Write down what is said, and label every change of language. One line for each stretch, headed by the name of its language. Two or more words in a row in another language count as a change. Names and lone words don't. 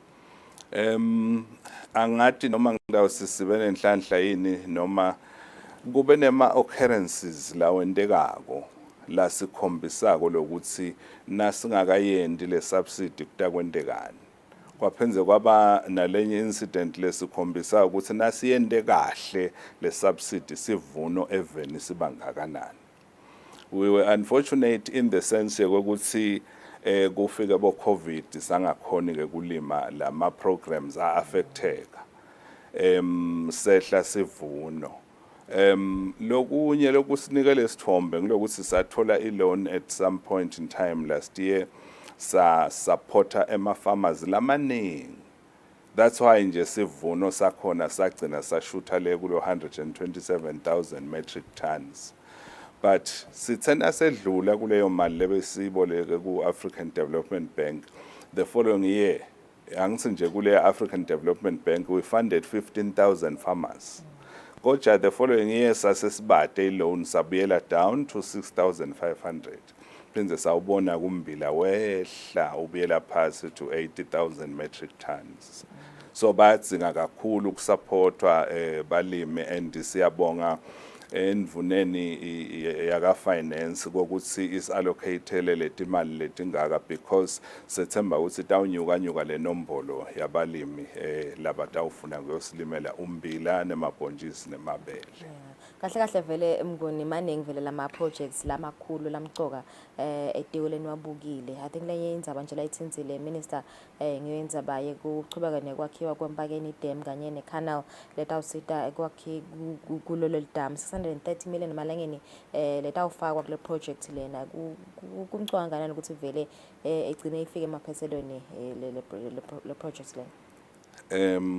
Swati: Angathi noma ngidawusisibe nenhlanhla yini noma kube nema occurrences la wentekako la sikhombisako lokuthi nasingakayendi le subsidy kutakwentekani. Kwaphenze kwaba nalenye incident lesikhombisa ukuthi nasiyende kahle le subsidy sivuno even sibangakanani.
English: We were unfortunate in the sense
Swati: yokuthi kufika bo COVID sangakhoni ke kulima lama programs a affecteka sehla sivuno lokunye lokusinikele isithombe ngilokuthi sathola iloan
English: at some point in time last year
Swati: sa supporta ema farmers lamaningi.
English: That's why
Swati: nje sivuno sakhona sagcina sashutha le kulo 127,000
English: metric tons.
Swati: But sithena sedlula kuleyo mali lebesiboleke ku African Development Bank
English: the following year
Swati: angithi nje kule African Development Bank
English: we funded 15,000 farmers.
Swati: Kodwa
English: the following year
Swati: sasesibade loan sabuyela
English: down to 6,500.
Swati: Phinze sawubona kumbila wehla ubuyela phasi
English: to 80,000 metric tons.
Swati: So bayadzinga kakhulu ukusupportwa balimi and siyabonga endvuneni yaka finance kokuthi is allocatele letimali letingaka because sethemba ukuthi tawunyuka le nombolo yabalimi labatawufuna kuyosilimela umbila nemabhontshisi nemabele. Kahle kahle vele Mnguni maningi vele lama projects lamakhulu lamcoka etikoleni wabukile.
English: I think
Swati: lenye indzaba nje layithinzile minister ngiyendzaba yekuchubeka nekwakhiwa kwempakeni dam kanye ne canal letawusita ekwakhi kulolo dam 630 million emalangeni letawufakwa kule project lena kumcoka kanani ukuthi vele igcine ifike emapheselweni le project lena.